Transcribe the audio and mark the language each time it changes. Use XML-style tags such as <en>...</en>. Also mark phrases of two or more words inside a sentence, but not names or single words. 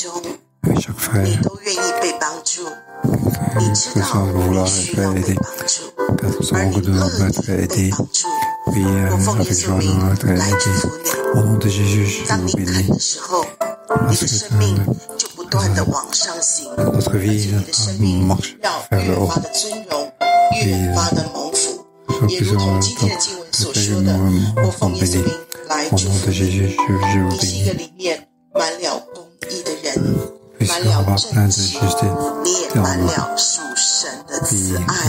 <fr>Chaque frère, que sans vouloir être aidé, car nous savons que nous devons être aidés. Oui, avec joie, nous devons être aidés. Au nom de Jésus, je vous bénis. Parce que</fr> <zh>断的往上行，而且你的生命要越发的尊荣，越发的蒙福。也如同今天的经文所说的，我奉耶稣名来祝福你。你是一个里面满了公义的人，满了正直，你也满了属神的慈爱。</zh>